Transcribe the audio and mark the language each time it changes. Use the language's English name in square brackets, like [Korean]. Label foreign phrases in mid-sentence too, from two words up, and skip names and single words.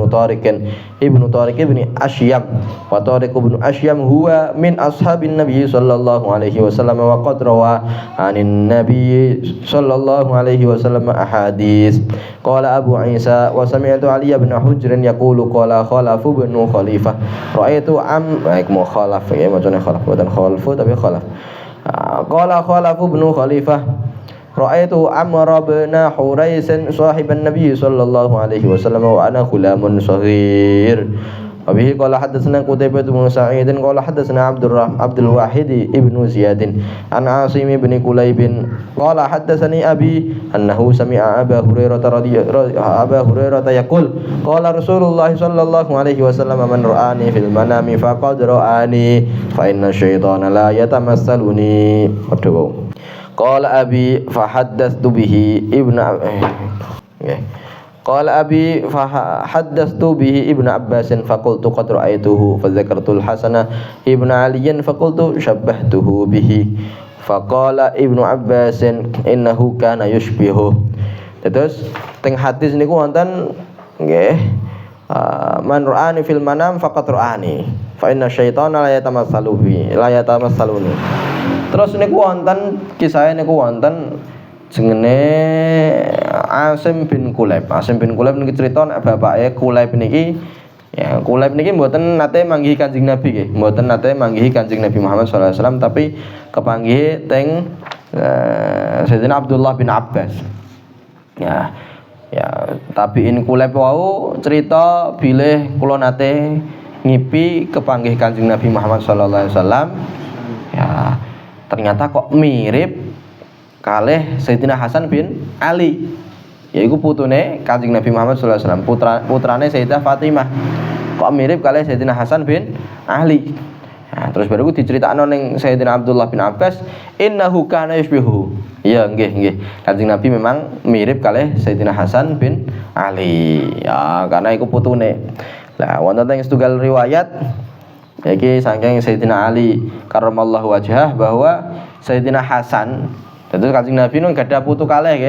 [Arabic] طارق بن أشيم وطارق بن أشيم هو من أصحاب النبي صلى الله عليه وسلم وقد روى عن النبي صلى الله عليه وسلم أحاديث قال أبو عيسى وسمعت علي بن حجر يقول قال خلف بن خليفة رأيت خلف [Javanese] ya macane khalaf bukan khalfu tapi khalaf [Arabic] قال خلف بن خليفة رأيت عمرو بن حريث صاحب النبي صلى الله عليه وسلم وأنا غلام صغير وبه قال حدثنا قتيبة بن سعيد قال حدثنا عبد الواحد ابن زياد عن عاصم بن كليب قال حدثني أبي أنه سمع أبا هريرة يقول قال رسول الله صلى الله عليه وسلم من رآني في المنام فقد رآني فإن الشيطان لا يتمثلني قال أبي فحدثت به ابن عباس فقلت قد رأيته فذكرت الحسن ابن علي فقلت شبهته به فقال ابن عباس إنه كان يشبهه. [Javanese] Terus teng hadis niku wonten nggih [Arabic] من رآني في المنام فقد رآني فإن الشيطان لا يتمثلني. [Javanese] Terus niku wonten kisah niku wonten jenenge Asim bin Kulaib niki cerita nek bapake Kulaib niki ya Kulaib niki mboten nate manggihi Kanjeng Nabi nggih, mboten nate manggihi Kanjeng Nabi Muhammad [Arabic] صلى الله عليه وسلم [Javanese] tapi kepanggihi teng Sayyidina Abdullah bin Abbas. Ya tabiin Kulaib wau cerita bilih kula nate ngipi kepanggih Kanjeng Nabi Muhammad [Arabic] صلى الله عليه وسلم. [Javanese] Ya ternyata kok mirip kalih Sayyidina Hasan bin Ali yaiku putune Kanjeng Nabi Muhammad [Arabic] صلى الله عليه وسلم [Javanese] putrane Sayyidah Fatimah kok mirip kalih Sayyidina Hasan bin Ali. Nah, terus baru diceritakno ning Sayyidina Abdullah bin Abbas [Arabic] إنه كان يشبهه. [Javanese] Ya nggih Kanjeng Nabi memang mirip kalih Sayyidina Hasan bin Ali ya karena iku putune. Lah wonten teng setunggal riwayat iki saking Sayyidina Ali [Arabic] كرم الله وجهه [Javanese] bahwa Sayyidina Hasan tentu Kanjeng Nabi nun gadah putu kalih nggih.